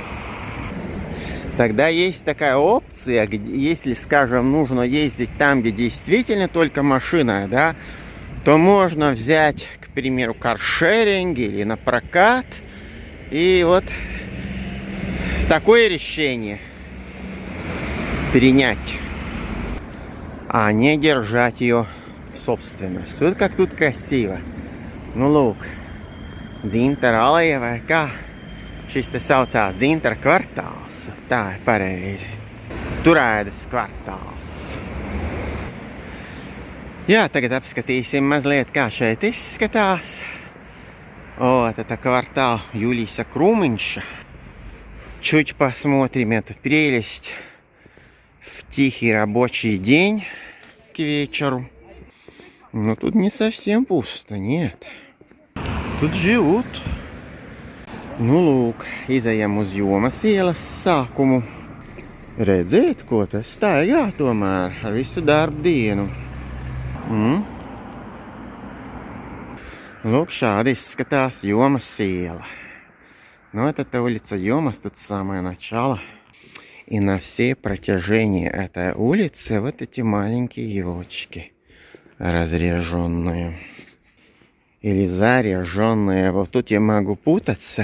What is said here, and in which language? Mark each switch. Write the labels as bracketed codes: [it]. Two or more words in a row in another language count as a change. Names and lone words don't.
[ru] Тогда есть такая опция, если, скажем, нужно ездить там, где действительно только машина, да, то можно взять, к примеру, каршеринг или на прокат. И такое решение перенять, а не держать ее в собственность. Вот как тут красиво. [lv] Lūk. Dzintara aleja vai kā? Šis te saucās Dzintara kvartāls. Tā ir pareizi. Turēdas kvartāls. Jā, tagad apskatīsim mazliet, kā šeit izskatās. [ru] Вот это квартал Юлиса Круминша. Чуть посмотрим эту прелесть в тихий рабочий день к вечеру. Но тут не совсем пусто, нет. Тут живут. [lv] Lūk, izejam uz Jomas ielas sākumu. Redziet, ko te staigā tomēr ar visu darbu dienu. Lūk, шādi izskatās Jomas iela. [ru] Это улица Йомас, тут самое начало. И на всей протяжении этой улицы эти маленькие елочки разреженные. Или заряженные. Тут я могу путаться.